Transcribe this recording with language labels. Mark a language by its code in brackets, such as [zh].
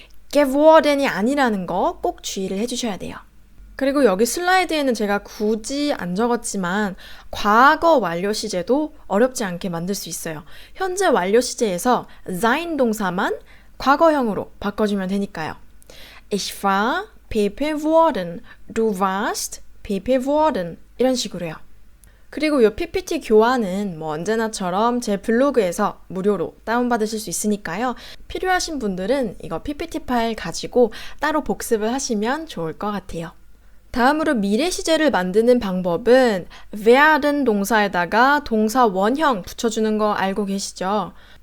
[ko] geworden이 아니라는 거 꼭 주의를 해주셔야 돼요. 그리고 여기 슬라이드에는 제가 굳이 안 적었지만 과거 완료 시제도 어렵지 않게 만들 수 있어요. 현재 완료 시제에서 sein 동사만 과거형으로 바꿔주면 되니까요. [de] Ich war PP geworden, du warst PP geworden [ko] 이런 식으로요. 그리고 이 PPT 교환은 언제나처럼 제 블로그에서 무료로 다운받으실 수 있으니까요. 필요하신 분들은 이거 PPT 파일 가지고 따로 복습을 하시면 좋을 것 같아요. 다음으로 미래 시제를 만드는 방법은 werden 동사에다가 동사 원형 붙여주는 거 알고 계시죠?